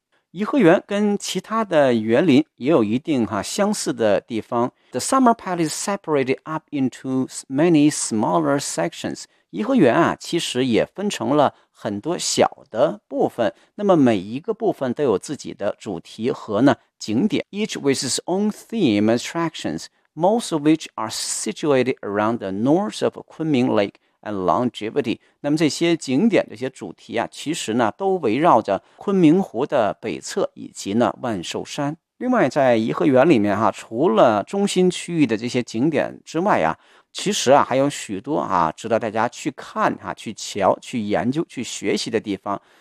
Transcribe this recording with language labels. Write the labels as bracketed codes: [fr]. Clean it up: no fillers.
[zh] 颐和园跟其他的园林也有一定哈相似的地方。 [en] The summer palace separated up into many smaller sections。 [zh] 颐和园啊其实也分成了很多小的部分，那么每一个部分都有自己的主题和呢景点。 [en] Each with its own theme attractions, most of which are situated around the north of 昆明 Lake and Longevity。 [zh] 那么这些景点这些主题啊其实呢都围绕着昆明湖的北侧以及呢万寿山。另外在颐和园里面啊，除了中心区域的这些景点之外啊，其实啊还有许多啊值得大家去看啊去瞧去研究去学习的地方。